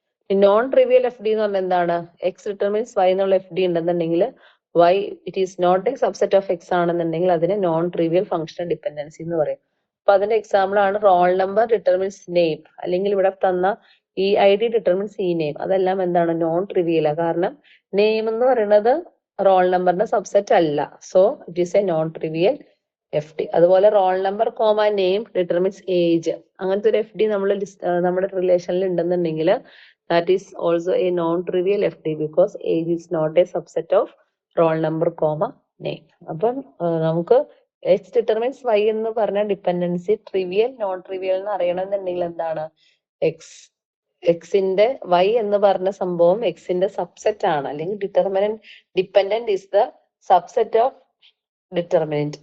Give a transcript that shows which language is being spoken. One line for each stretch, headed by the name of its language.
Malayalam: Non trivial FD എന്ന് പറഞ്ഞാൽ എന്താണ്? എക്സ് ഡിറ്റർമിൻസ് വൈ എന്നുള്ള FD ഉണ്ടെന്നുണ്ടെങ്കിൽ
English: Y it is not a subset of X
Malayalam: ആണെന്നുണ്ടെങ്കിൽ അതിനെ നോൺ ട്രിവിയൽ ഫങ്ഷണൽ ഡിപ്പെൻഡൻസി എന്ന് പറയും. അപ്പൊ അതിന്റെ എക്സാമ്പിൾ ആണ് റോൾ നമ്പർ ഡിറ്റർമിൻസ് നെയിം, അല്ലെങ്കിൽ ഇവിടെ തന്ന EID ഡിറ്റർമിൻസ് ഇ നെയിം. അതെല്ലാം എന്താണ്? നോൺ ട്രിവിയല. കാരണം നെയിം എന്ന് പറയുന്നത് റോൾ നമ്പറിന്റെ സബ്സെറ്റ് അല്ല.
English: So it is a non trivial FD.
Malayalam: അതുപോലെ roll number comma name determines age, അങ്ങനത്തെ ഒരു FD നമ്മുടെ റിലേഷനിൽ ഉണ്ടെന്നുണ്ടെങ്കിൽ
English: that is also a non-trivial FD because age is not a subset of roll number comma name.
Malayalam: അപ്പം നമുക്ക് H determines Y എന്ന് പറഞ്ഞ ഡിപ്പെൻഡൻസി ട്രിവിയൽ നോൺ ട്രിവിയൽ എന്ന് അറിയണമെന്നുണ്ടെങ്കിൽ എന്താണ്? എക്സിന്റെ Y എന്ന് പറഞ്ഞ സംഭവം എക്സിന്റെ സബ്സെറ്റ് ആണ്, അല്ലെങ്കിൽ dependent
English: is the subset of determinant.